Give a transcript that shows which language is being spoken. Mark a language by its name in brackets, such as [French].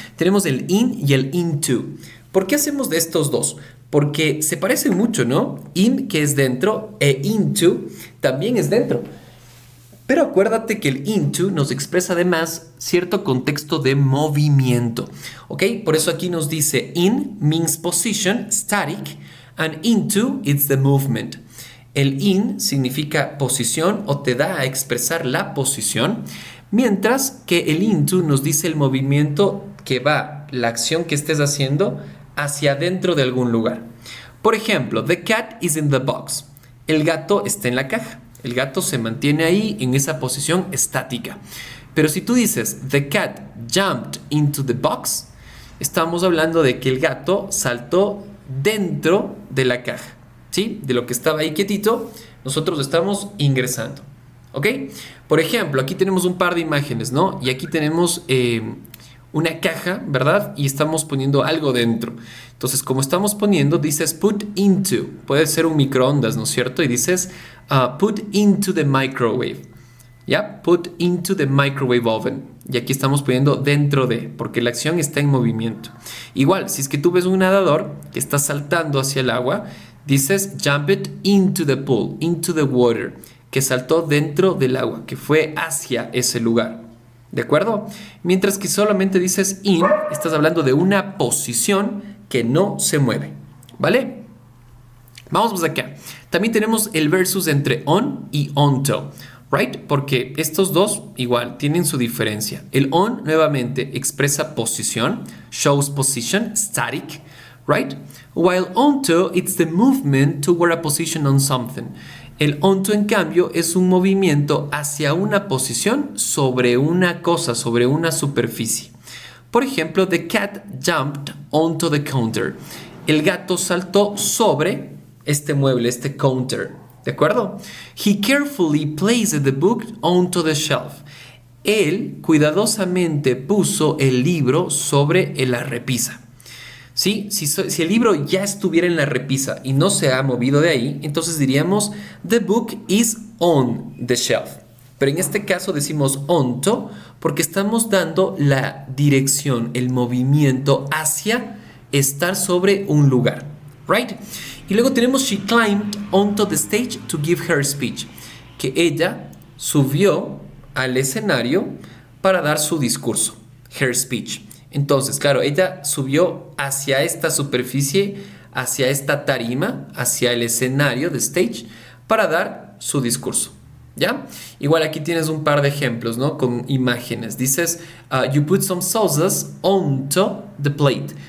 [Spanish] Tenemos el in y el into. ¿Por qué hacemos de estos dos? Porque se parecen mucho, ¿no? In, que es dentro, e into también es dentro. Pero acuérdate que el into nos expresa además cierto contexto de movimiento, ¿ok? Por eso aquí nos dice [English] in means position, static, and into it's the movement. [Spanish] El in significa posición o te da a expresar la posición, mientras que el into nos dice el movimiento que va, la acción que estés haciendo, hacia adentro de algún lugar. Por ejemplo, [English] the cat is in the box. [Spanish] El gato está en la caja. El gato se mantiene ahí en esa posición estática. Pero si tú dices, [English] the cat jumped into the box, [Spanish] estamos hablando de que el gato saltó dentro de la caja, ¿sí? De lo que estaba ahí quietito, nosotros estamos ingresando, ¿ok? Por ejemplo, aquí tenemos un par de imágenes, ¿no? Y aquí tenemos una caja, ¿verdad? Y estamos poniendo algo dentro. Entonces, como estamos poniendo, dices put into. Puede ser un microondas, ¿no es cierto? Y dices [English] put into the microwave. [Spanish] ¿Ya? [English] Put into the microwave oven. [Spanish] Y aquí estamos poniendo dentro de, porque la acción está en movimiento. Igual, si es que tú ves un nadador que está saltando hacia el agua, dices [English] jump it into the pool, into the water, [Spanish] que saltó dentro del agua, que fue hacia ese lugar. ¿De acuerdo? Mientras que solamente dices in, estás hablando de una posición que no se mueve. ¿Vale? Vamos acá. También tenemos el versus entre on y onto. Right? Porque estos dos igual tienen su diferencia. El on nuevamente expresa posición, [English] shows position, static, right? While onto it's the movement toward a position on something. [Spanish] El onto en cambio es un movimiento hacia una posición sobre una cosa, sobre una superficie. Por ejemplo, [English] the cat jumped onto the counter. [Spanish] El gato saltó sobre este mueble, este counter. ¿De acuerdo? [English] He carefully placed the book onto the shelf. [Spanish] Él cuidadosamente puso el libro sobre la repisa. ¿Sí? Si el libro ya estuviera en la repisa y no se ha movido de ahí, entonces diríamos [English] the book is on the shelf. [Spanish] Pero en este caso decimos onto porque estamos dando la dirección, el movimiento hacia estar sobre un lugar. [English] Right? [Spanish] Y luego tenemos [English] she climbed onto the stage to give her speech. [Spanish] Que ella subió al escenario para dar su discurso. Her speech. Entonces, claro, ella subió hacia esta superficie, hacia esta tarima, hacia el escenario de stage para dar su discurso. ¿Ya? Igual aquí tienes un par de ejemplos, ¿no? Con imágenes. Dices, [English] you put some sauces onto the plate.